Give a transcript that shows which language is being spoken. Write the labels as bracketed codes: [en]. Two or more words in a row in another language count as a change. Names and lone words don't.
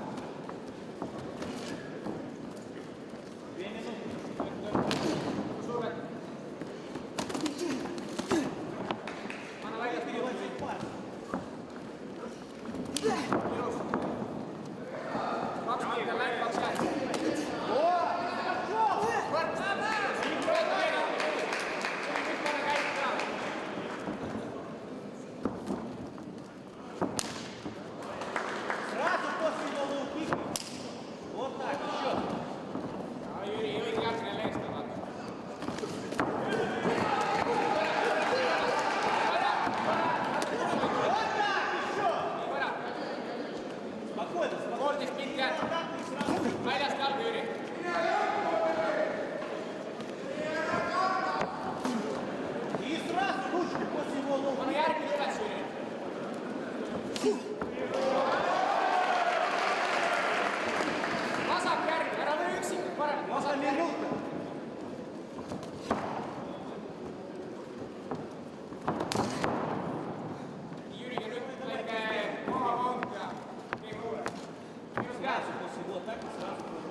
[et] 2 minutit. Survet. Anna väljast [ru] Переводить пас. [et] ilus. 2 minutit läinud, 2 jäänud. [ru] Сразу после его лоу-кика. Вот так, еще. [et] Jüri, õige järgmine leesta, vaata. [ru] Спокойно, спокойно. [et] 13 minti jäänud. Väljast jalga, Jüri. [ru] И сразу ручку после его [et] Anna [ru] лоу-кика. [et] järgmine üles, Jüri. Vasak järgi, ära või üksikut paremat. [ru] Можно [et] Vasak järgi. [ru] минута. [et] Jüriga nüüd väike mahavang ja [en] game over. [et] Minus käes. [ru] Сразу после его атаки, сразу